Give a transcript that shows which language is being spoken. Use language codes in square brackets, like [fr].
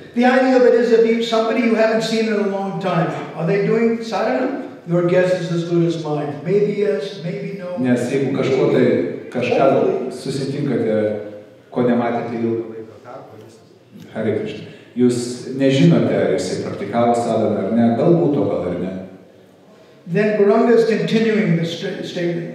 [en] The idea of it is if somebody you haven't seen in a long time, are they doing sadhana? Your guess is as good as mine. Maybe yes, maybe no. [lt] Nes jeigu kažką susitinkate, ko nematėte ilgą laiko tarpą, Hare Krishna, jūs nežinote, ar jisai praktikavo sadhaną ar ne, galbūt o gal ar ne. [en] Then Gauranga is continuing the statement.